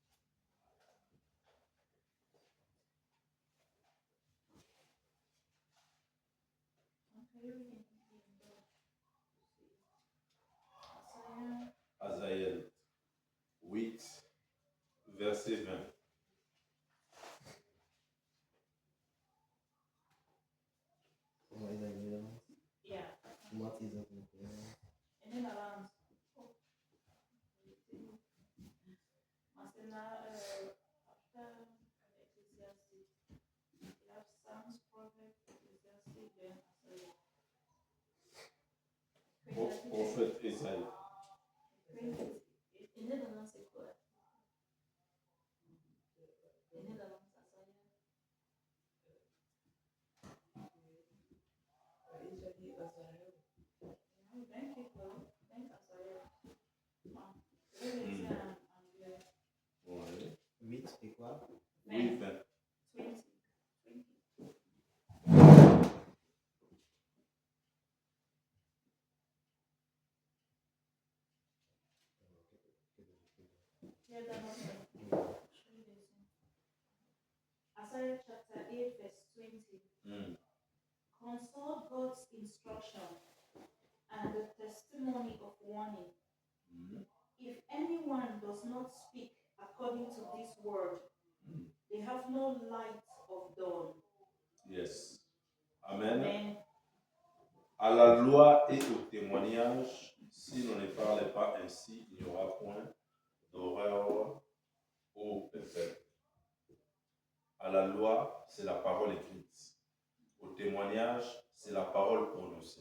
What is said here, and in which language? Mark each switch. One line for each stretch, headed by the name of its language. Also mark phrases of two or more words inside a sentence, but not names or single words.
French: Azaël 8, verset 20.
English: Yeah. What is it? And then around. Masena, after Ecclesiastes, you have Psalms, Proverbs, Ecclesiastes, then Isaiah.
French: Prophète Ésaïe. Et Nederlands, c'est quoi? Et Nederlands, Isaiah.
Dutch: Denk ik wel. Denk Isaiah. Maar, je aan anglais.
French: Ouais. 8 et quoi? Oui, 20. 20.
English: Yeah, that was it. Isaiah chapter 8, verse 20. Consult God's instruction and the testimony of warning. If anyone does not speak according to this word, they have no light of dawn. Yes. Amen. Amen.
French: À la loi et au témoignage, si l'on ne parle pas ainsi, il n'y aura point d'horreur au peuple. À la loi, c'est la parole écrite. Au témoignage, c'est la parole prononcée.